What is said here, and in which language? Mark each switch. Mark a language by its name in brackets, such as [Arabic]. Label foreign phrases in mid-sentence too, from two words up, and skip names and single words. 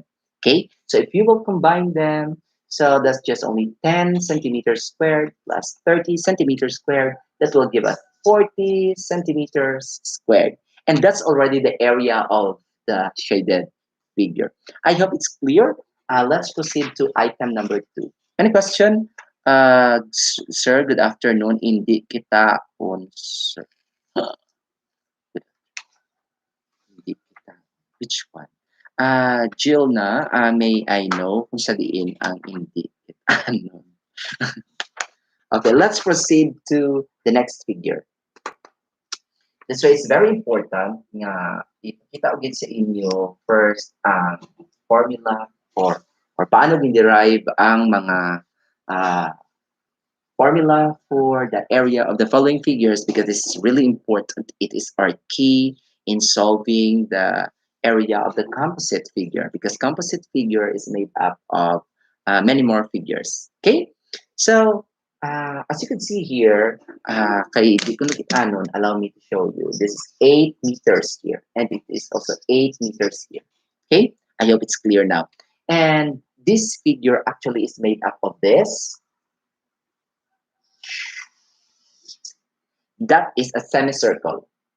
[English] Okay, so if you will combine them, so that's just only 10 centimeters squared plus 30 centimeters squared. That will give us 40 centimeters squared. And that's already the area of the shaded figure. I hope it's clear. Let's proceed to item number 2. Any question? Sir, good afternoon. [Filipino] Hindi kita on, sir. Hindi kita. [English] Which one? [Filipino] Jill na, [English] may I know [Filipino] kung saliin ang hindi kita. Ano? [English] Okay, let's proceed to the next figure. This way is very important [Hiligaynon] nga ipakita ugid sa inyo [English] first [Hiligaynon] ang formula or paano gin-derive ang mga [English] uh, formula for the area of the following figures because this is really important. It is our key in solving the area of the composite figure because composite figure is made up of many more figures. Okay, so as you can see here, [Hiligaynon] kay di ko nakitanon, [English] allow me to show you. This is 8 meters here and it is also 8 meters here. Okay, I hope it's clear now. And this figure actually is made up of this. That is a semicircle.